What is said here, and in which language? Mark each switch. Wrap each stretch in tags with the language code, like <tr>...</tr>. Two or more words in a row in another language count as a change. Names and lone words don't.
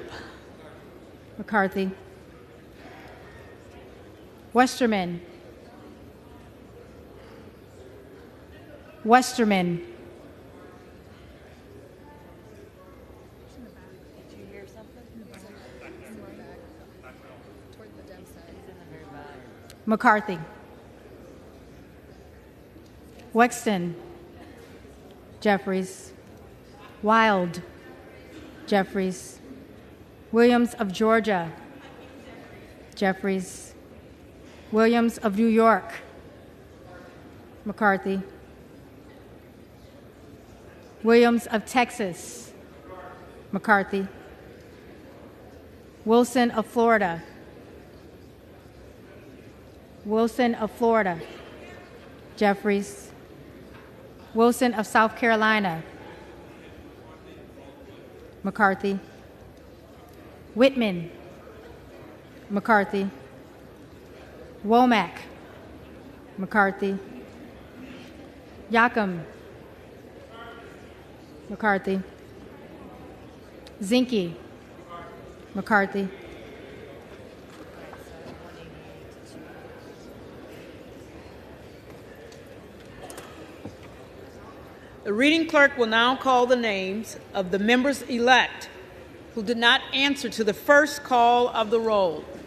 <en>McCarthy. Westerman. Westerman. Did you hear something? Toward the dump side. He's in the very back. McCarthy. Wexton. Jeffries. Wild. Jeffries. Williams of Georgia. Jeffries. Williams of New York, McCarthy. Williams of Texas, McCarthy. Wilson of Florida. Wilson of Florida, Jeffries. Wilson of South Carolina, McCarthy. Whitman, McCarthy. Womack, McCarthy. Yacom, McCarthy. Zinke, McCarthy. The reading clerk will now call the names of the members-elect who did not answer to the first call of the roll.</en>